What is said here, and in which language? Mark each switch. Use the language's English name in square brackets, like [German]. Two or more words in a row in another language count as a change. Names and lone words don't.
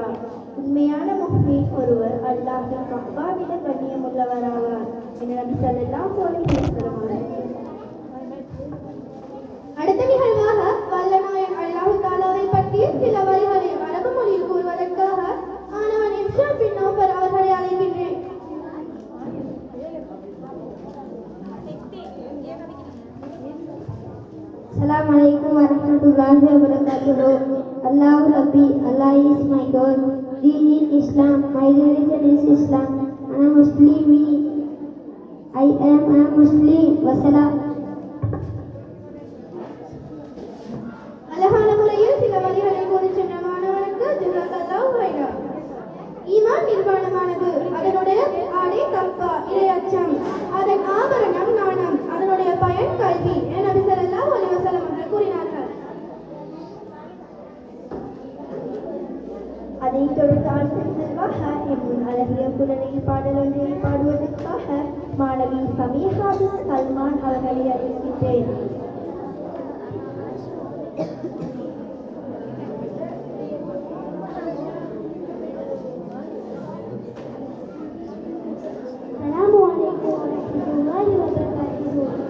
[Tamil] உண்மையான முஃமின் ஒருவர் அல்லாஹ்வின் கஃபாவிட கண்ணியமுள்ளவராவார் என நபி [Arabic] صلى الله عليه وسلم [Tamil] அவர்கள். அடுத்த நிகழ்வாக வல்லநாயன் அல்லாஹ் தஆலாவை பற்றி சில வரிகளை அரபு மொழியில் கூறுவதற்காக மாணவன் இர்ஷாத் பின் நௌஃபர் அவர்களை அழைக்கின்றேன். [Arabic] السلام عليكم ورحمة الله وبركاته. الله ربي, [English] Allah is my God. Deen is Islam, my religion is Islam. I am Muslim. I am a Muslim. Wassalam. [Tamil] அழகான முறையில் சில வரிகளை கூறி சென்ற மாணவனுக்கு [Arabic] جزاك الله خيرا. [Tamil] ஈமான் நிர்வாணமானது, அதனுடைய ஆடை தக்வா இறை அச்சம், அதன் ஆபரணம் நாணம், அதனுடைய பயன் கல்வி என நபி [Arabic] صلى الله عليه وسلم [Tamil] அவர்கள் கூறினார்கள். அதைத் தொடர்ந்து அடுத்த நிகழ்வாக என் அழகிய குரலில் பாடல் ஒன்றை பாடுவதற்காக மாணவி சமீஹா பின் சல்மான் அவர்களை அழைக்கின்றேன். [Arabic] السلام عليكم ورحمة الله وبركاته.